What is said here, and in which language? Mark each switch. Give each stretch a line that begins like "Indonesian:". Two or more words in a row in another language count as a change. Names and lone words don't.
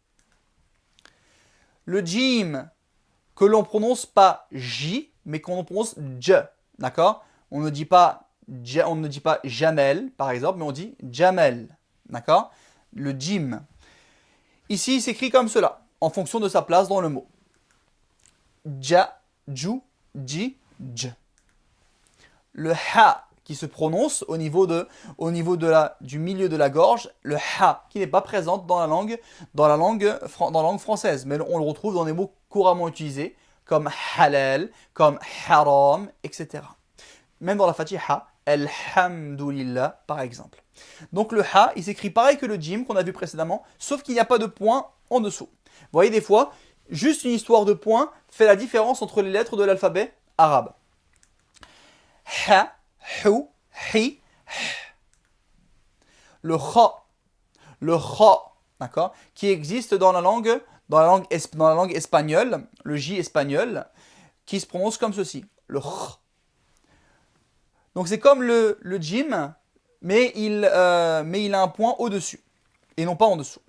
French: Le jim, que l'on prononce pas j, mais qu'on prononce j, d'accord? On ne dit pas jamel, par exemple, mais on dit jamel, d'accord? Le jim. Ici, il s'écrit comme cela, en fonction de sa place dans le mot.
Arabic: Ja, ju, ji, j.
French: Le ha, qui se prononce au niveau du milieu de la gorge, le ha, qui n'est pas présent dans la langue française, mais on le retrouve dans des mots couramment utilisés, comme halal, comme haram, etc. Même dans la fatiha, alhamdulillah, par exemple. Donc le ha, il s'écrit pareil que le jim qu'on a vu précédemment, sauf qu'il n'y a pas de point en dessous. Vous voyez, des fois, juste une histoire de point fait la différence entre les lettres de l'alphabet arabe.
Arabic: Ha, hu, hi, h.
French: Le kha, d'accord, qui existe dans la langue espagnole, le j espagnol, qui se prononce comme ceci, le kh. Donc c'est comme le jim, mais il a un point au-dessus, et non pas en dessous.